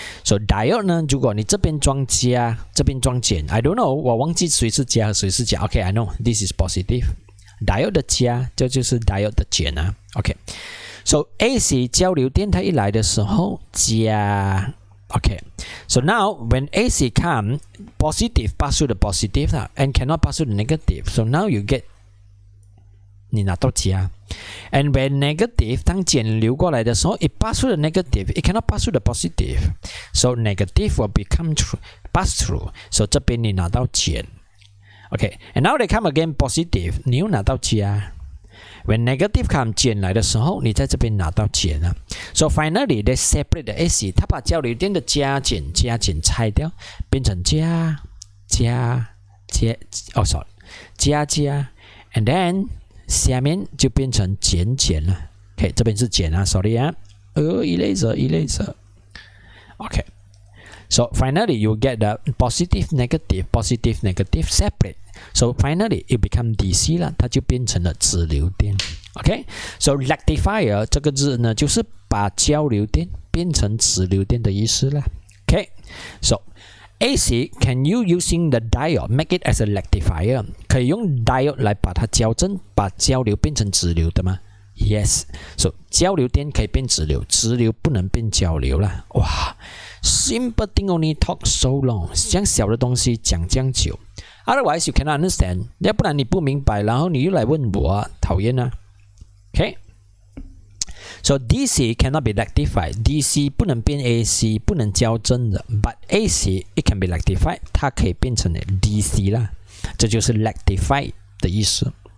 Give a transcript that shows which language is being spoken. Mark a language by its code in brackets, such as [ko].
[zh] So diode 呢，如果你这边装加，这边装减 ， [en] I don't know， [zh] 我忘记谁是加和谁是减。 [en] Okay, I know this is positive. Diode [zh] 的加，这就是 [en] diode [zh] 的减啊。 [en] Okay. [zh] So AC 交流电它一来的时候加 OK. [en] So now when AC come positive pass through the positive and cannot pass through the negative. So now you get [zh] 你拿到加 [en] and when negative [zh] 当减流过来的时候 [en] it pass through the negative, it cannot pass through the positive. So negative will become true, pass through. [zh] So 这边你拿到减 OK. [en] And now they come again positive, [zh] 你又拿到加 [en] when negative come [zh] 减来的时候你在这边拿到减啊 [en] So finally they separate the AC [zh] 它把交流电的加减拆掉变成加 sorry 加 [en] and then [zh] 下面就变成减了 [en] OK [zh] 这边是减啊 [en] sorry 啊eraser OK So finally you get the positive negative separate. [zh] So finally it become DC 了，它就变成了直流电。 OK, so rectifier 这个字呢，就是把交流电变成直流电的意思了。 [en] OK, so AC can you using the diode make it as a rectifier？ [zh] 可以用 diode 来把它矫正，把交流变成直流的吗？Yes, so 交流电可以变直流，直流不能变交流了。哇 ， [en] simple thing only talk so long， [zh] 这样小的东西讲这样久 ， [en] otherwise you cannot understand， [zh] 要不然你不明白，然后你又来问我，讨厌啊。 OK， [en] so DC cannot be rectified， [zh] DC 不能变 AC， 不能矫正的 ， [en] but AC it can be rectified， [zh] 它可以变成 DC 啦，这就是 rectify 的意思。